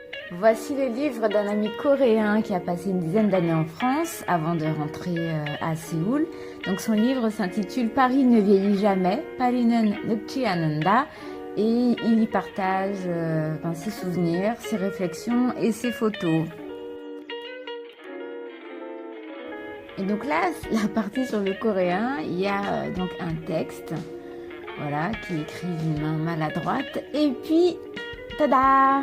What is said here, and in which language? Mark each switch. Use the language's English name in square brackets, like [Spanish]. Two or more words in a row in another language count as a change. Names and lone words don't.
[French] Voici le livre d'un ami coréen qui a passé une dizaine d'années en France avant de rentrer à Séoul. Donc son livre s'intitule Paris ne vieillit jamais, [Korean] 파리는 늙지 않는다, [French] et il y partage ses souvenirs, ses réflexions et ses photos. Et donc là, la partie sur le coréen, il y a donc un texte, voilà, qui est écrit d'une main maladroite, et puis, tada!